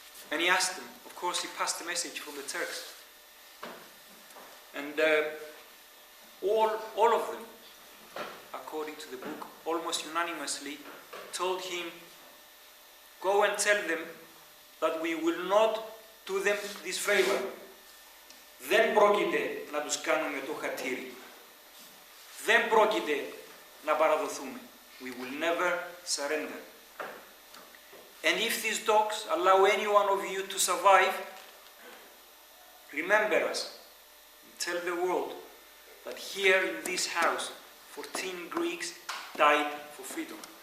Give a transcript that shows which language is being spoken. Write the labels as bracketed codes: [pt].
[en] And he asked them, of course, he passed the message from the Turks. And all of them, according to the book, almost unanimously told him, go and tell them that we will not do them this favor. [el] Δεν πρόκειται να τους κάνουμε το χατήρι. Δεν πρόκειται να παραδοθούμε. [en] We will never surrender. And if these dogs allow any one of you to survive, remember us. Tell the world that here in this house, 14 Greeks died for freedom.